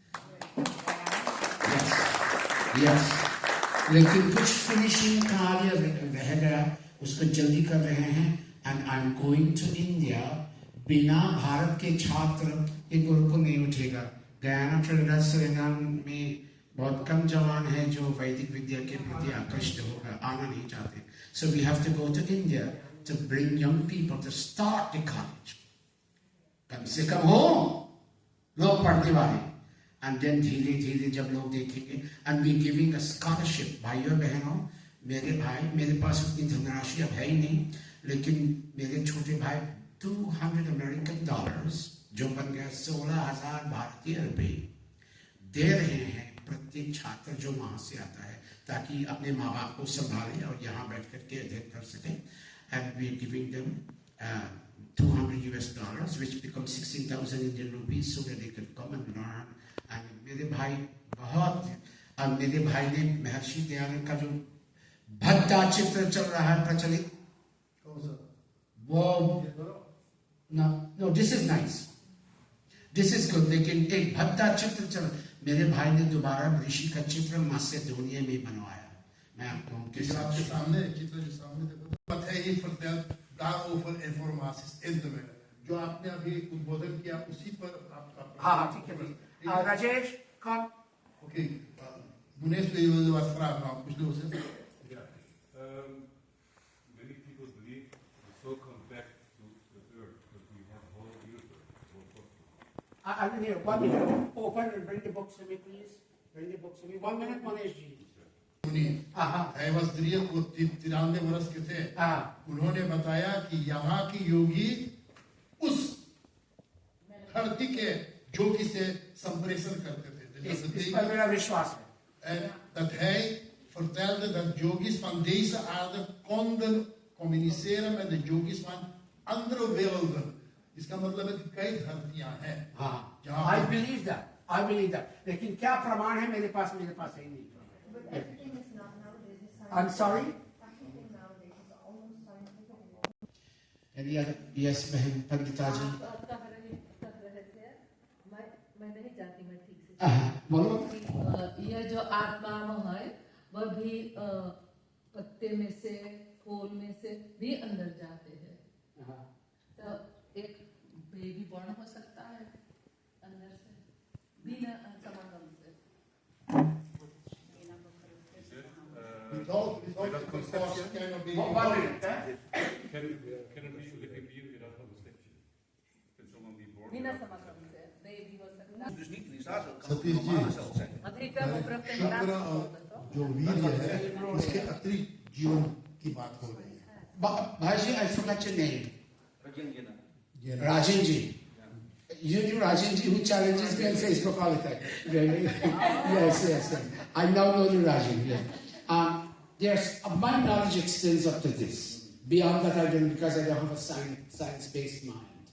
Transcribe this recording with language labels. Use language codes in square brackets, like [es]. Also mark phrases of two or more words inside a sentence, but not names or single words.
[hi] यस, लेकिन कुछ फिनिशिंग कार्य रह गया, उसको जल्दी कर रहे हैं। [en] And I am going to India. [hi] बिना भारत के छात्र ये गुरुकुल नहीं उठेगा। गयाना, ट्रिनिडाद, सुरिनाम में बहुत कम जवान है जो वैदिक विद्या के प्रति आकृष्ट होगा, आना नहीं चाहते। [en] So we have to go to India to bring young people to start the college. [hi] कम से कम हो लोग पढ़ने वाले। [en] And then [hi] धीरे धीरे जब लोग देखेंगे, [en] and we giving a scholarship. [hi] भाइयों बहनों, मेरे भाई, मेरे पास उतनी धनराशि अब है ही नहीं, लेकिन मेरे छोटे भाई 200 [en] American dollars, [hi] जो बन गया 16,000 भारतीय रुपए, दे रहे हैं प्रत्येक छात्र जो वहां से आता है, ताकि अपने माँ बाप को संभाले और यहाँ बैठ करके अध्ययन कर सके। [en] And we giving them $200 which becomes 16,000 Indian rupees so that they can come and learn. [hi] And मेरे भाई बहुत, अब मेरे भाई ने महर्षि दयानंद का जो भद्दा चित्र चल रहा है प्रचलित, वो [en] no this is nice, this is good, [hi] लेकिन एक भद्दा चित्र चल, मेरे भाई ने दोबारा ऋषि का चित्र मासेडोनिया में बनवाया। मैं आपको आपके सामने चित्र के सामने देखो, [nl] Matthäus vertelt daarover informaties in te winnen. [hi] जो आपने अभी उद्बोधन किया उसी पर आपका। हाँ ठीक है। राजेश कौन? ओके, [nl] Munesh, wil je wat vragen? Nou, [hi] कुछ लोग से। [en] Many people believe the soul comes back to the earth because we have a whole universe. I will hear 1 minute. Open and bring the books to me, please. Bring the books to me. 1 minute, Manesh ji. [hi] है बस 93 वर्ष के थे। उन्होंने बताया कि यहाँ की योगी उस धरती के ज्योति से संप्रेषण करते थे। इस पर मेरा विश्वास है। [nl] Dat hij vertelde dat yogis van deze aarde konden communiceren met de yogis van andere werelden. [hi] इसका मतलब है कि कई धरतियां हैं। [en] I believe that. I believe that. [hi] लेकिन क्या प्रमाण है मेरे पास है नहीं। [en] I'm sorry? Any other? Yes, [hi] बहन पंडिता जी। मैं नहीं जानती, मैं ठीक से बोलो। यह जो आत्मा है वह भी पत्ते में से, फूल में से भी अंदर जाते हैं। तो एक [en] baby born [hi] हो सकता है अंदर से बिना समागम से। [en] Without conception, can it be a living being without conception? Can someone be born? [hi] बिना समागम से बेबी हो सकता है। [nl] Dus niet in staat dat kan [hi] सतीश जी, [nl] normaal zelf zijn. [hi] शुक्र जो वीर्य है उसके अतिरिक्त जीवन की बात हो रही है। भाई जी, [en] I forgot your name. Rajendra. Rajan ji. You knew Rajan ji who challenges me on Facebook all the time. Really? Yes. I now know you, Rajan. Yes. Yes, my knowledge extends up to this. Beyond that, I don't, because I don't have a science-based mind.